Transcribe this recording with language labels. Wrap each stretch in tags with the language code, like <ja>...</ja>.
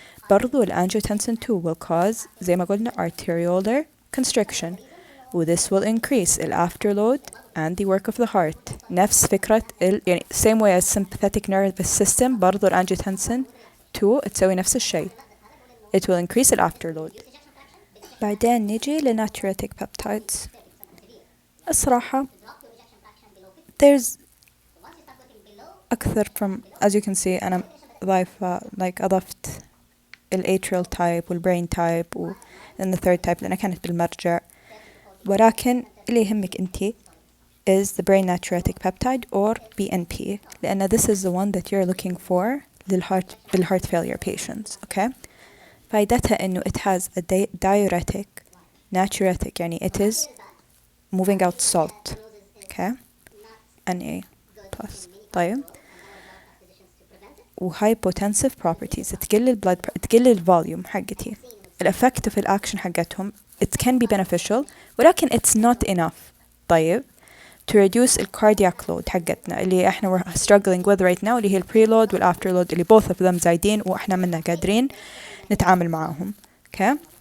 <ar>برضو</ar> <en>angiotensin 2 will cause</en> <ar>زي ما قلنا</ar> <en>arteriolar constriction. و this will increase afterload and the work of the heart.</en> <ar>نفس فكرة يعني</ar> <en>same way as sympathetic nervous system برضو angiotensin 2</en> <ar>تسوي نفس الشيء.</ar> <en>It will increase afterload.</en> <ar>بعدين نجي لnatriuretic peptides. الصراحة</ar> <en>there's أكثر from as you can see</en> <ar>أنا ضايفة أضفت</ar> <en>atrial type والbrain type و then the third type</en> <ar>لأنها كانت بالمرجع. ولكن اللي يهمك أنتي</ar> <en>is the brain natriuretic peptide or BNP لأن this is the one that you're looking for بالheart failure patients. Okay.</en> <ar>فائدتها إنه</ar> <en>it has a diuretic natriuretic</en> <ar>يعني</ar> <en>it is moving out salt. Okay. Na plus. طيب.</en> <ar>وhypotensive properties تقل الفوليوم حقتي.</ar> <en>الeffective</en> <ar>الأكشن حقتهم</ar> <en>it can be beneficial</en> <ar>ولكن</ar> <en>it's not enough. طيب to reduce cardiac load</en> <ar>حقتنا اللي احنا</ar> <en>we're struggling with right now</en> <ar>اللي هي</ar> <en>preload afterload اللي both of them</en> <ar>زايدين واحنا منا قادرين نتعامل معاهم.</ar> <en>Okay.</en>